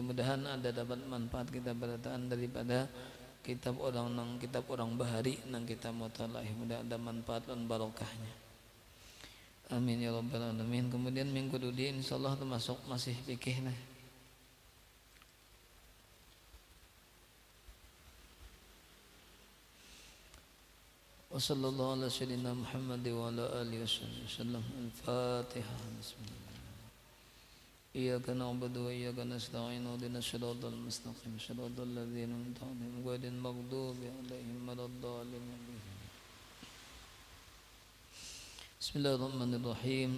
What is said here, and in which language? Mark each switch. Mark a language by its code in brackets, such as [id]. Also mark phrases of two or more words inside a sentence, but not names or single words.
[bjn] Mudahan ada dapat manfaat kita berataan daripada kitab orang bahari nang kita mutalaah, mudah ada manfaat dan barokahnya. [ar] آمِينَ يَا رَبَّ الْعَالَمِينَ. [bjn] Kemudian minggu dudi insyaallah termasuk masih fikih nah. [ar] وَصَلَّى اللّٰهُ عَلَى سَيِّدِنَا مُحَمَّدٍ وَعَلَى آلِهِ وَسَلَّمَ. الْفَاتِحَة. بِسْمِ اللّٰهِ. إِيَّاكَ نَعْبُدُ وَإِيَّاكَ نَسْتَعِينُ اهْدِنَا الصِّرَاطَ الْمُسْتَقِيمَ صِرَاطَ الَّذِينَ أَنْعَمْتَ عَلَيْهِمْ غَيْرِ الْمَغْضُوبِ عَلَيْهِمْ وَلَا الضَّالِّينَ. بِسْمِ اللّٰهِ الرَّحْمٰنِ الرَّحِيمِ.